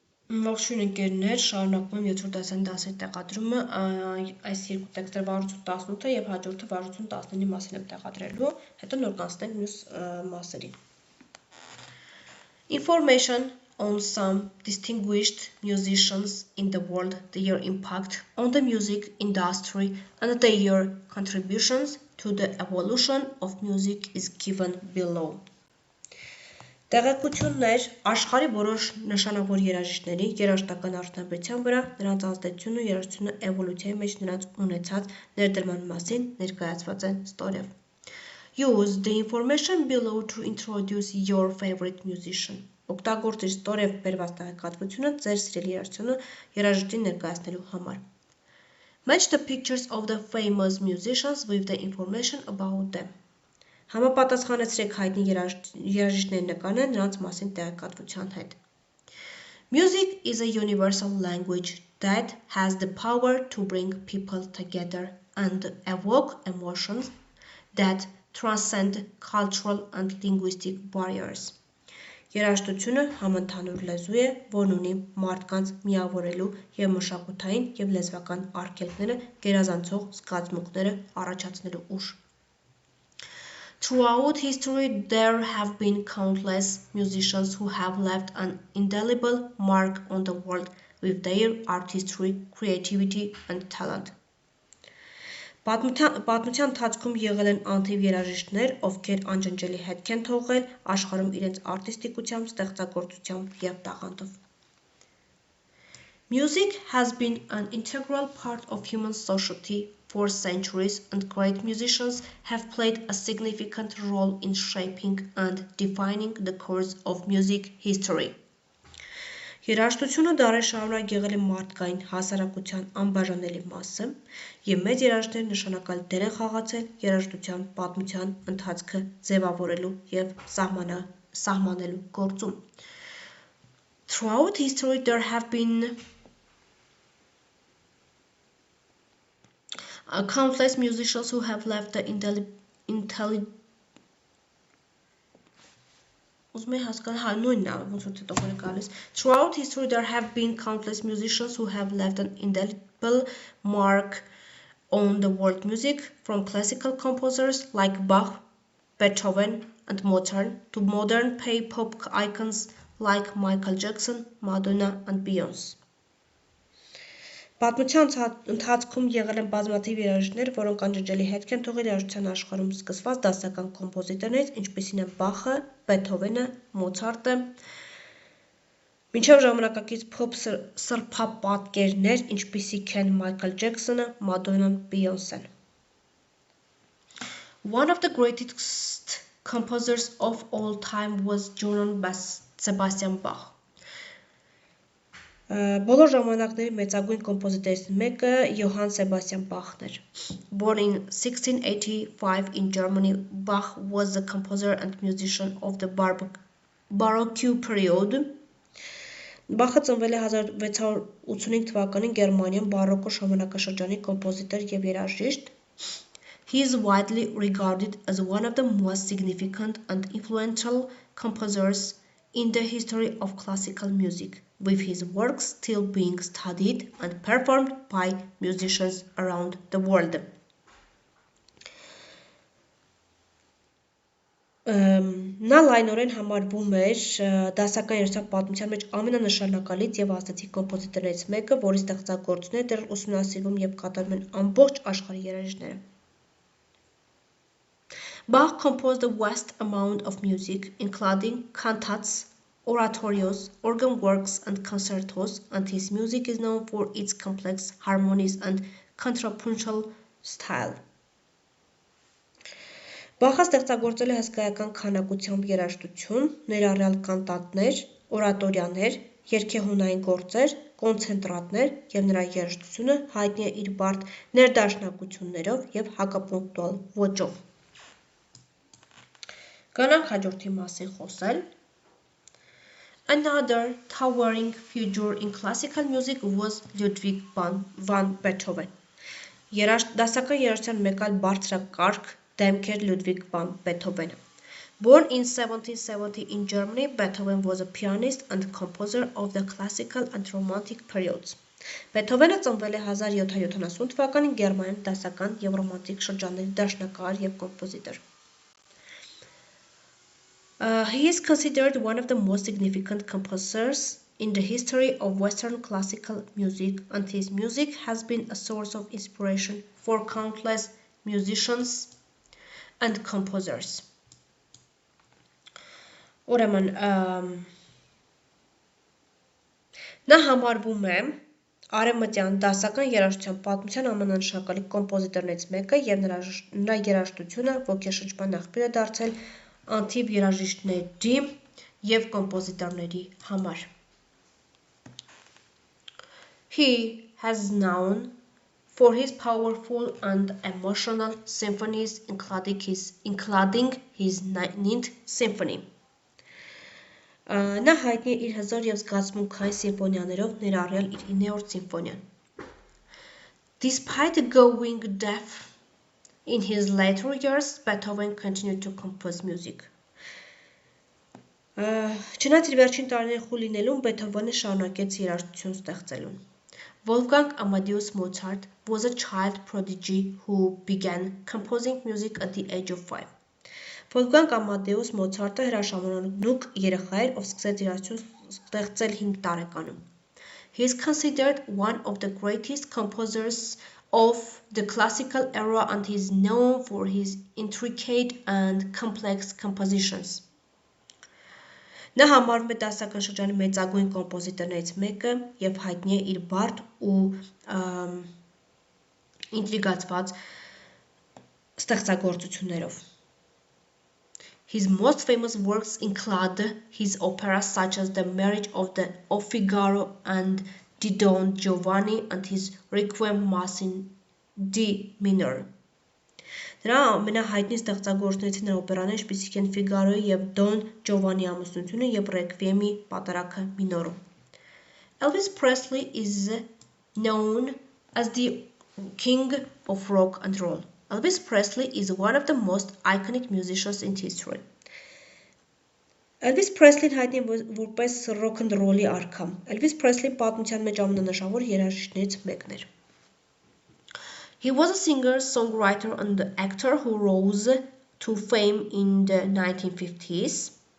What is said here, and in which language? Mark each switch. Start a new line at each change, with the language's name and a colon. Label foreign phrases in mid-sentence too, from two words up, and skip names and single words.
Armenian: Ողջույն ընկերներ, շարունակում եմ 7-րդ դասարանի դասերի տեղադրումը, այս երկու տեքստերը վարություն 18-ը եւ հաջորդը վարություն 19-ի մասին եմ տեղադրելու, հետո նոր կանցնենք մյուս մասերին։
English: Information on some distinguished musicians in the world, their impact on the music industry and their contributions to the evolution of music is given below.
Armenian: Տեղեկություններ աշխարհի որոշ նշանավոր երաժիշտների երաժշտական արդյունաբերության վրա, նրանց ազդեցությունն ու երաժշտությունը էվոլյուցիայի մեջ նրանց ունեցած ներդրման մասին ներկայացված են ստորև։
English: Use the information below to introduce your favorite musician.
Armenian: Օգտագործիր ստորև բերված տեղեկատվությունը ձեր սիրելի երաժշտին ներկայացնելու համար։
English: Match the pictures of the famous musicians with the information about them.
Armenian: Համապատասխանեցրեք հայտնի երաժիշտների նկարները նրանց մասին տեղեկատվության հետ։
English: Music is a universal language that has the power to bring people together and evoke emotions that transcend cultural and linguistic barriers.
Armenian: Երաժշտությունը համընդհանուր լեզու է, որն ունի մարդկանց միավորելու եւ մշակութային եւ լեզվական արգելքները գերազանցող զգացմունքները առաջացնելու ուժ։
English: Throughout history, there have been countless musicians who have left an indelible mark on the world with their artistry, creativity and talent.
Armenian: Պատմության ընթացքում եղել են անթիվ երաժիշտներ, ովքեր անջնջելի հետք են թողել աշխարհում իրենց արտիստիկությամբ, ստեղծագործությամբ եւ տաղանդով։
English: Music has been an integral part of human society for centuries, and great musicians have played a significant role in shaping and defining the course of music history.
Armenian: Երաժշտությունը դարեր շարունակ եղել է մարդկային հասարակության անբաժանելի մասը, եւ մեծ երաժիշտներ նշանակալ դեր են խաղացել երաժշտության պատմության ընթացքը ձևավորելու եւ սահմանելու գործում։
English: Throughout history, there have been countless musicians who have left the Throughout history, there have been countless musicians who have left an indelible mark on the world music, from classical composers like Bach, Beethoven, and Mozart to modern pop icons like Michael Jackson, Madonna, and Beyoncé.
Armenian: Պատմության ընթացքում եղել են բազմաթիվ երաժիշտներ, որոնք անջնջելի հետք են թողել երաժշտության աշխարհում սկսված դասական կոմպոզիտորներից, ինչպիսին են Բախը, Բեթհովենը, Մոցարտը, մինչև ժամանակակից փոփ սրբապատկերներ, ինչպիսիք են Մայքլ Ջեքսոնը, Մադոննան, Բիյոնսեն։
English: One of the greatest composers of all time was Johann Sebastian Bach.
Armenian: Բոլոր ժամանակների մեծագույն կոմպոզիտորներից մեկը Johann Sebastian Bachն էր։
English: Born in 1685 in Germany, Bach was the composer and musician of the Baroque period.
Armenian: Բախը ծնվել է 1685 թվականին Գերմանիայում բարոկո ժամանակաշրջանի կոմպոզիտոր եւ երաժիշտ։
English: He is widely regarded as one of the most significant and influential composers in the history of classical music, with his works still being studied and performed by musicians around the world.
Armenian: Նա լայնորեն համարվում էր դասական երաժշտության պատմության մեջ ամենանշանակալից եւ ազդեցիկ կոմպոզիտորներից մեկը, որի ստեղծագործությունները դեռ ուսումնասիրվում եւ կատարվում են ամբողջ աշխարհի երաժիշտները։
English: Bach composed a vast amount of music, including cantates, oratorios, organ works, and concertos, and his music is known for its complex harmonies and contrapuntal style.
Armenian: Բախը ստեղծագործել է հսկայական քանակությամբ երաժշտություն, ներառյալ կանտատներ, օրատորիաներ, երգեհոնային գործեր, կոնցենտրատներ եւ նրա երաժշտությունը հայտնի է իր բարդ ներդաշնակություններով եւ հակապունկտուալ ոճով։ Կանանք հաջորդի մասին խոսել։
English: Another towering figure in classical music was Ludwig van Beethoven.
Armenian: Դասական երաժշտության մեկ այլ բարձրակարգ դեմք էր Ludwig van Beethoven-ը։
English: Born in 1770 in Germany, Beethoven was a pianist and composer of the classical and romantic periods.
Armenian: Բեթհովենը ծնվել է 1770 թվականին Գերմանիայում դասական և ռոմանտիկ շրջանների դաշնակահար և կոմպոզիտոր։
English: He is considered one of the most significant composers in the history of Western classical music, and his music has been a source of inspiration for countless musicians and composers.
Armenian: Ուրեմն նա համարվում է արևմտյան դասական երաժշտության պատմության ամենանշանակալի կոմպոզիտորներից մեկը և նրա երաժշտությունը ոգեշրջման աղբյուր է դարձել անթիվ երաժիշտների և կոմպոզիտորների համար։
English: He has known for his powerful and emotional symphonies, including his 9th symphony.
Armenian: Նա հայտնի է իր հզոր և զգացմունքային սիմֆոնիաներով, ներառյալ իր 9-րդ սիմֆոնիան։
English: Despite going deaf in his later years, Beethoven continued to compose music.
Armenian: Չնայած իր վերջին տարիների խուլ լինելուն, Բեթհովենը շարունակեց երաժշտություն ստեղծելուն։
English: Wolfgang Amadeus Mozart was a child prodigy who began composing music at the age of 5.
Armenian: Wolfgang Amadeus Mozart-ը հրաշամանուկ երեխա էր, ով սկսեց երաժշտություն ստեղծել 5 տարեկանում։
English: He is considered one of the greatest composers of the classical era and is known for his intricate and complex compositions.
Armenian: Նա համարվում է դասական շրջանի մեծագույն կոմպոզիտորներից մեկը և հայտնի է իր բարդ ու ինտրիգացված ստեղծագործություններով։
English: His most famous works include his operas such as The Marriage of Figaro and the Don Giovanni and his Requiem Mass in D minor.
Armenian: Նրա ամենահայտնի ստեղծագործություններից նրա օպերաները, ինչպիսիք են Ֆիգարոյի և Դոն Ջովանի ամուսնությունը և Ռեկվիեմի պատարագը մինորում։
English: Elvis Presley is known as the king of rock and roll. Elvis Presley is one of the most iconic musicians in history.
Armenian: Elvis Presley-ն հայտնի է որպես
English: rock and roll-
Armenian: ի արքա։ Elvis Presley պատմության մեջ ամենանշանավոր երաժիշտներից մեկն էր։
English: He was a singer, songwriter and actor who rose to fame in the 1950s.